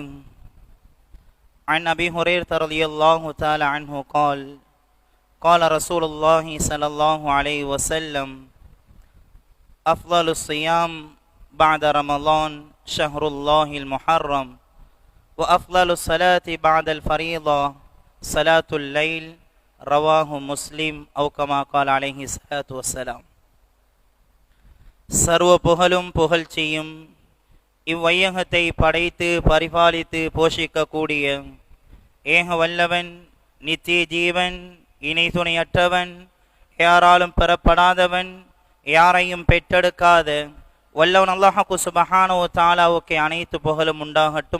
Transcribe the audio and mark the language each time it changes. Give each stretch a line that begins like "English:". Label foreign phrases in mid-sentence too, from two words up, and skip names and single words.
Arabic: عن أبي هريرة رضي الله تعالى عنه قال: قال رسول الله صلى الله عليه وسلم: أفضل الصيام بعد رمضان شهر الله المحرم، وأفضل الصلاة بعد الفريضة صلاة الليل. رواه مسلم أو كما قال عليه الصلاة والسلام.
Tamil: சர்வ புகழும் புகழ்ச்சியும் இவ்வையகத்தை படைத்து பரிபாலித்து போஷிக்கக்கூடிய ஏக வல்லவன், நித்திய ஜீவன், இணை துணையற்றவன், யாராலும் பெறப்படாதவன், யாரையும் பெற்றெடுக்காத வல்லவன்
Arabic: الله سبحانه وتعالى
Tamil: அனைத்து புகழும் உண்டாகட்டும்.